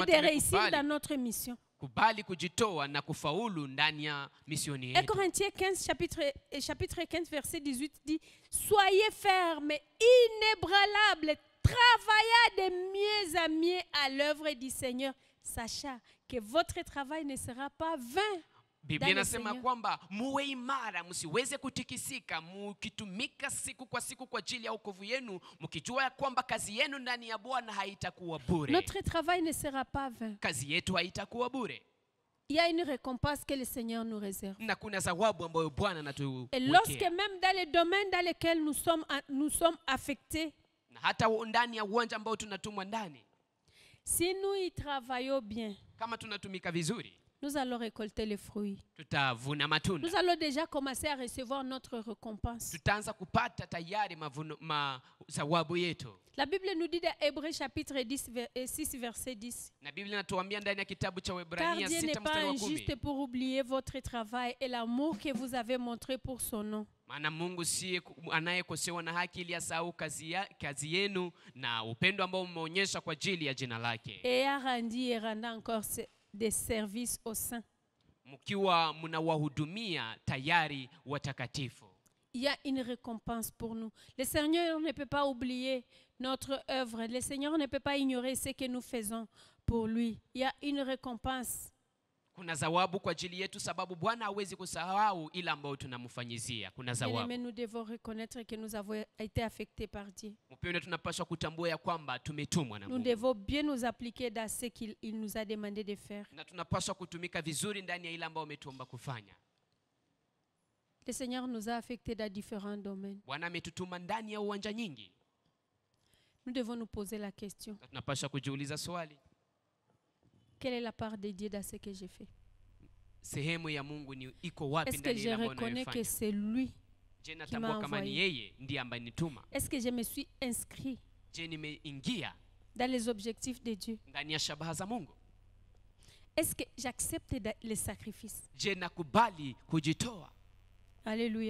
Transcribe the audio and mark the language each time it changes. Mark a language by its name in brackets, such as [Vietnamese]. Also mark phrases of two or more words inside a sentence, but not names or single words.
[French] de réussir dans [Swahili] tumekubali [French] notre mission. [Swahili] kubali kujitoa na kufaulu ndani ya misioni 1 yetu. [French] Corinthiens 15, chapitre 15, verset 18 dit, soyez fermes, inébranlables, travaillez de mieux en mieux à l'œuvre du Seigneur, sachant que votre travail ne sera pas vain. [Swahili] Biblia inasema kwamba muwe imara, msiweze kutikisika, mkitumika siku kwa ajili ya wokovu yenu, mkijua ya kwamba kazi yenu ndani ya Bwana haitakuwa bure. [French] Notre travail ne sera pas vain. [Swahili] Kazi yetu haitakuwa bure. [French] Il y a une récompense que le Seigneur nous réserve. [Swahili] Na kuna zawabu ambayo Bwana anatuwekea. [French] Et lorsque même dans les domaines dans lesquels nous sommes affectés, [Swahili] na hata ndani ya uwanja ambao tunatumwa ndani, [French] si nous y travaillons bien, [Swahili] kama tunatumika vizuri, [French] nous allons récolter les fruits. [Swahili] Tutavuna matunda. [French] Nous allons déjà commencer à recevoir notre récompense. [Swahili] Tutaanza kupata tayari zawabu yetu. [French] La Bible nous dit dans Hébreux chapitre 6 verset 10. [Swahili] Na Biblia inatuambia ndani ya kitabu cha Waebrania 6 mstari wa 10. [French] Car Dieu n'est pas injuste pour oublier votre travail et l'amour que vous avez montré pour son nom. [Swahili] Maana Mungu si anayekosewa na haki ili asahau kazi yenu na upendo ambao mmeonyesha kwa ajili ya jina lake. [French] Et a rendu et rendant encore des services aux saints. [Swahili] Mkiwa mnawahudumia tayari watakatifu. [French] Il y a une récompense pour nous. Le Seigneur ne peut pas oublier notre œuvre. Le Seigneur ne peut pas ignorer ce que nous faisons pour lui. Il y a une récompense. [Swahili] Kuna zawabu kwa ajili yetu sababu Bwana hawezi kusahau ila ambao tunamfanyizia. Kuna zawabu. [French] Mais nous devons reconnaître que nous avons été affectés par Dieu. [Swahili] Mpendwa, tunapaswa kutambua ya kwamba tumetumwa na Mungu. [French] Nous devons bien nous appliquer dans ce qu'il nous a demandé de faire. [Swahili] Na tunapaswa kutumika vizuri ndani ya ile ambao umetuomba kufanya. [French] Le Seigneur nous a affectés dans différents domaines. [Swahili] Bwana ametutuma ndani ya uwanja nyingi. [French] Nous devons nous poser la question. [Swahili] Tunapaswa kujiuliza swali. [French] Quelle est la part de Dieu dans ce que j'ai fait? [Swahili] Sehemu ya Mungu ni iko wapi ndani ya mambo unayofanya? [French] Est-ce que je reconnais que c'est lui qui m'a envoyé? Est-ce que je me suis inscrit dans les objectifs de Dieu? Est-ce que j'accepte les sacrifices? Alléluia.